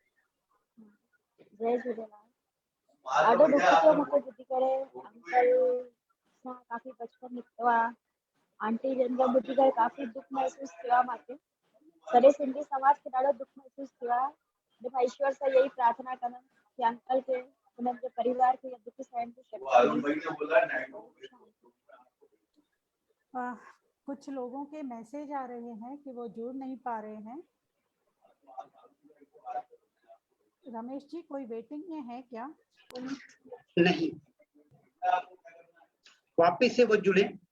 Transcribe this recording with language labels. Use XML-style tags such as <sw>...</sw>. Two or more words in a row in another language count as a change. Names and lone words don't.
<sd>जय झूलेलाल। ॾाढो दुख थियो मूंखे ॿुधी करे। अंकल सां काफ़ी बचपन निकितो आहे। आंटी जन खां ॿुधी करे काफ़ी दुख महसूस थियो आहे मूंखे। सॼे सिंधी समाज खे ॾाढो दुख महसूस थियो आहे। मां ईश्वर सां यही प्रार्थना कंदमि कि अंकल खे, हुननि जे परिवार खे दुख सहन जी शक्ति।</sd> <hi>कुछ लोगों के मैसेज आ रहे हैं कि वो जुड़ नहीं पा रहे हैं। रमेश जी, कोई वेटिंग में है क्या? नहीं, वापिस से वो जुड़े।</hi>